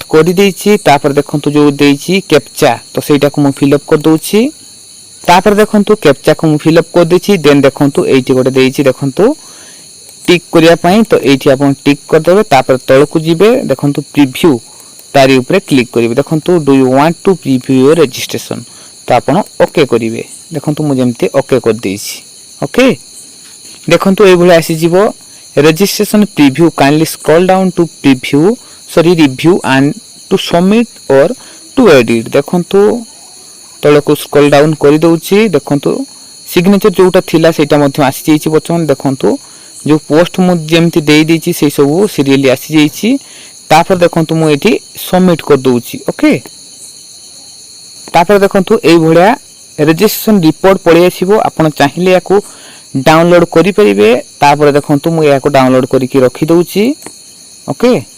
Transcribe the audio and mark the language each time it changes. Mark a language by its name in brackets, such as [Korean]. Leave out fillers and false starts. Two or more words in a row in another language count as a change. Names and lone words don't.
[Odia] କରି ଦେଇଛି ତାପରେ ଦେଖନ୍ତୁ ଯୋ ଦେଇଛି କ୍ୟାପଚା ତ ସେଟା କୁ ମୁଁ [English] fill up [Odia] କରି ଦେଉଛି ତାପରେ ଦେଖନ୍ତୁ କ୍ୟାପଚା କୁ ମୁଁ [English] fill up [Odia] କରି ଦେଉଛି ଦେନ୍ ଦେଖନ୍ତୁ ଏଇଠି ଗୋଟେ ଦେଇଛି ଦେଖନ୍ତୁ ଟିକ୍ କରିବା ପାଇଁ ତ ଏଇଠି ଆପଣ ଟିକ୍ କରି ଦେବେ ତାପରେ ତଳ କୁ ଯିବେ ଦେଖନ୍ତୁ ପ୍ରିଭ୍ୟୁ ତାରି ଉପରେ କ୍ଲିକ୍ କରିବେ ଦେଖନ୍ତୁ [English] do you want to preview your registration [Odia] ତ ଆପଣ ଓକେ କରିବେ ଦେଖନ୍ତୁ ମୁଁ ଯେମିତି ଓକେ କରି ଦେଉଛି ଓକେ ଦେଖନ୍ତୁ ଏ ଭଳି ଆସି ଯିବ [English] registration preview kindly scroll down to preview review and to submit or to edit [Odia] ଦେଖନ୍ତୁ ତଳେ କୁ [English] scroll down [Odia] କରି ଦେଉଛି ଦେଖନ୍ତୁ ସିଗନେଚର ଯୋଉଟା ଥିଲା ସେଟା ମଧ୍ୟ ଆସି ଯାଇଛି ବଚନ ଦେଖନ୍ତୁ ଯୋ ପୋଷ୍ଟ ମୁଁ ଯେମିତି ଦେଇ ଦେଇଛି ସେ ସବୁ ସିରିଆଲି ଆସି ଯାଇଛି ତାପରେ ଦେଖନ୍ତୁ ମୁଁ ଏଠି ସବମିଟ୍ କରି ଦେଉଛି ଓକେ ତାପରେ ଦେଖନ୍ତୁ ଏଇ ଭଳିଆ [English] registration report [Odia] ପଡ଼ି ଆସିବ ଆପଣ ଚାହିଁଲେ ଯାକୁ ଡାଉନଲୋଡ୍ କରି ପାରିବେ ତାପରେ ଦେଖନ୍ତୁ ମୁଁ ଯାକୁ ଡାଉନଲୋଡ୍ କରି କି ରଖି ଦେଉଛି ଓକେ